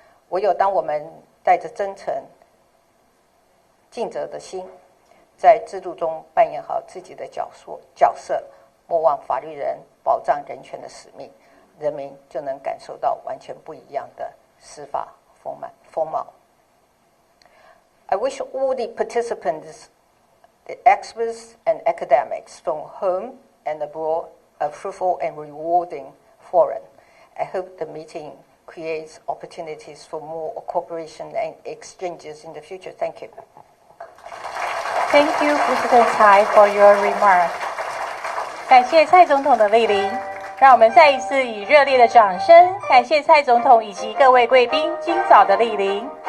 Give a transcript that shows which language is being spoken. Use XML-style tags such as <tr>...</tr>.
<zh>唯有当我们带着真诚、尽责的心，在制度中扮演好自己的角色，莫忘法律人保障人权的使命，人民就能感受到完全不一样的司法风貌。</zh> <en>I wish all the participants, the experts and academics from home and abroad, a fruitful and rewarding forum. I hope the meeting creates opportunities for more cooperation and exchanges in the future. Thank you. Thank you, President Tsai, for your remarks.</en> <zh>感谢蔡总统的莅临，让我们再一次以热烈的掌声感谢蔡总统以及各位贵宾今早的莅临。</zh>